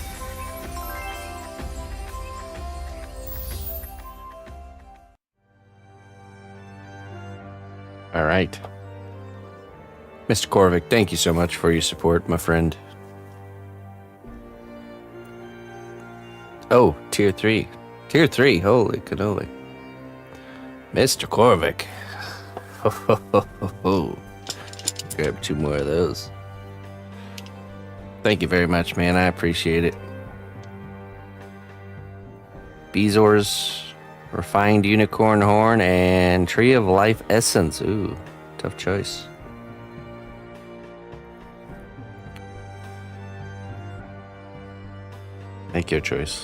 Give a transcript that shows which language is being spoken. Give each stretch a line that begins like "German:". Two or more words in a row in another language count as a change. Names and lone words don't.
English: All right. Mr. Korvik, thank you so much for your support, my friend. Oh, tier 3. Tier 3, holy cannoli. Mr. Korvik. Ho, ho, ho, ho, ho. Grab 2 more of those. Thank you very much, man. I appreciate it. Bezor's Refined Unicorn Horn and Tree of Life Essence. Ooh, tough choice. Make your choice.